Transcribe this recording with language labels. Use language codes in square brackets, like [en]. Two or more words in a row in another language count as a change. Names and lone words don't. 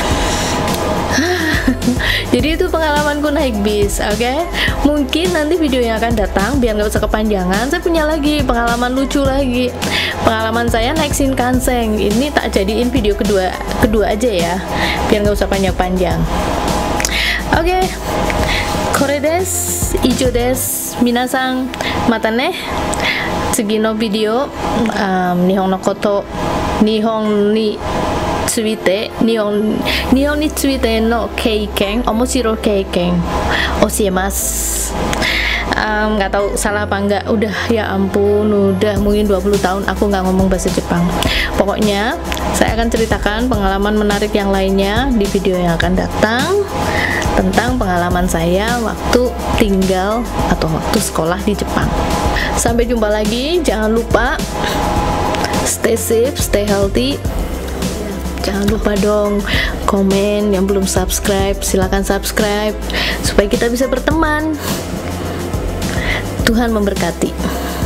[id] Jadi itu pengalamanku naik bis, oke? Mungkin nanti video yang akan datang, biar nggak usah kepanjangan, saya punya lagi pengalaman lucu lagi. Pengalaman saya naik Shinkansen, ini tak jadiin video kedua aja ya, biar nggak usah panjang-panjang. Oke, [ja] これです、以上です、皆さん、またね. 次のビデオ、日本のこと、日本について、日本についての経験、面白い経験, 教えます. [id] Nggak tahu salah apa enggak, udah ya ampun, udah mungkin 20 tahun aku nggak ngomong bahasa Jepang. Pokoknya saya akan ceritakan pengalaman menarik yang lainnya di video yang akan datang, tentang pengalaman saya waktu tinggal atau waktu sekolah di Jepang. Sampai jumpa lagi, jangan lupa [en] stay safe, stay healthy. [id] Jangan lupa dong komen, yang belum subscribe silahkan subscribe supaya kita bisa berteman. Tuhan memberkati.